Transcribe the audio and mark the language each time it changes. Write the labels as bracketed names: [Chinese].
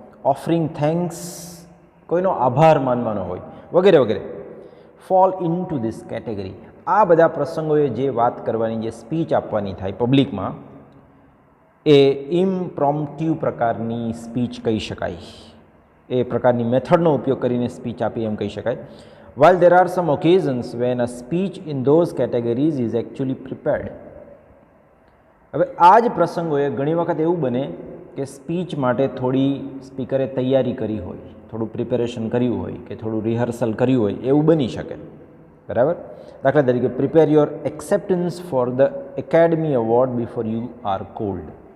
[English] offering thanks, [Gujarati] કોઈનો આભાર માનવાનો હોય, વગેરે વગેરે. [English] Fall into this category. [Gujarati] આ બધા પ્રસંગોએ જે વાત કરવાની, જે સ્પીચ આપવાની થાય પબ્લિકમાં, એ ઇમ્પ્રોમ્પ્ટ્યુ પ્રકારની સ્પીચ કહી શકાય. એ પ્રકારની મેથડનો ઉપયોગ કરીને સ્પીચ આપી એમ કહી શકાય. [English] while there are some occasions when a speech in those categories is actually prepared. [Gujarati] હવે આ જ પ્રસંગોએ ઘણી વખત એવું બને કે સ્પીચ માટે થોડી સ્પીકરે તૈયારી કરી હોય, થોડું પ્રિપેરેશન કર્યું હોય કે થોડું રિહર્સલ કર્યું હોય, એવું બની શકે, બરાબર. દાખલા તરીકે, [English] Prepare your acceptance for the Academy Award before you are called.